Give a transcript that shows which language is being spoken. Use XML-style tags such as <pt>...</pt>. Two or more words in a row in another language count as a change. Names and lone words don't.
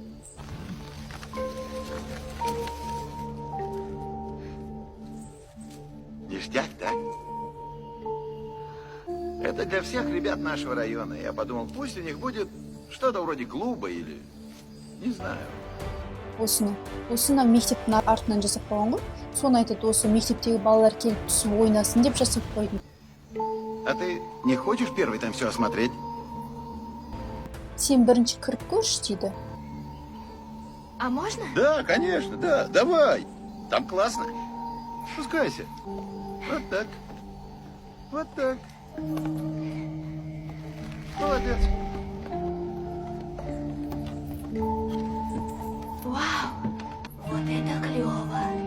<ru>Ништяк, да? Это для всех ребят нашего района. Я подумал, пусть у них будет что-то вроде клуба или... Не знаю.</ru> <kk>Осыны мектептің артынан жасап қойған ғой. Соны айтады, осы мектептегі балалар келіп түсіп ойнасын деп жасап қойдым.</kk> <ru>А ты не хочешь первый там все осмотреть?</ru> <kk>Сен бірінші кіріп көрші дейді.</kk> <ru>А можно? Да, конечно, да. Давай. Там классно. Спускайся. Вот так. Вот так. Молодец. Вау, вот это клево.</ru>